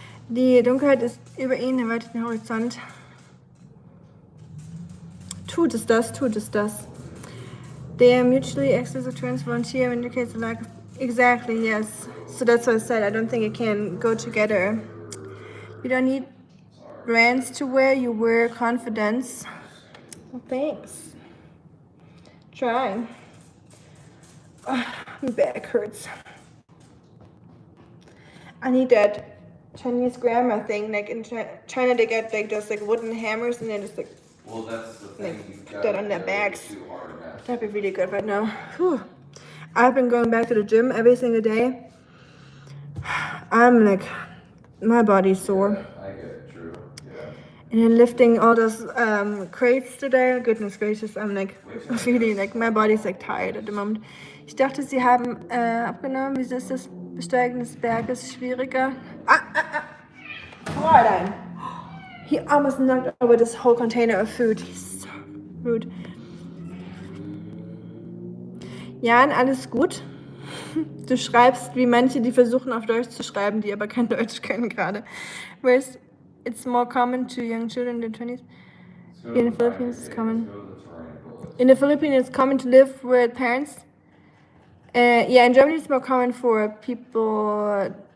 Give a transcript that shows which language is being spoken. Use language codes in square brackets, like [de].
[de] Die Dunkelheit ist über ihn, er weitet den Horizont. Tut es das, tut es das. [en] They are mutually exclusive terms. Volunteer indicates a lack of... Exactly, yes. So that's what I said. I don't think it can go together. You don't need brands to wear, you wear confidence. Well, thanks. Try. My back hurts. I need that Chinese grammar thing. Like in China, they get like those like wooden hammers and then just like... Well, that's the thing. Like, put that on their backs. That'd be really good right now. Whew. I've been going back to the gym every single day. I'm like, my body's sore. I get it, true. Yeah. And then lifting all those crates today. Goodness gracious, I'm like, really, like, my body's like tired at the moment. [de] Ich dachte, sie haben abgenommen. Wieso ist das Besteigen des Berges schwieriger? Fräulein! [en] He almost knocked over this whole container of food. He's so rude. [de] Jan, alles gut? Du schreibst wie manche, die versuchen auf Deutsch zu schreiben, die aber kein Deutsch können gerade. [en] Whereas it's more common to young children in the 20s. In the Philippines, it's common. In the Philippines, it's common to live with parents. Yeah, in Germany, it's more common for people.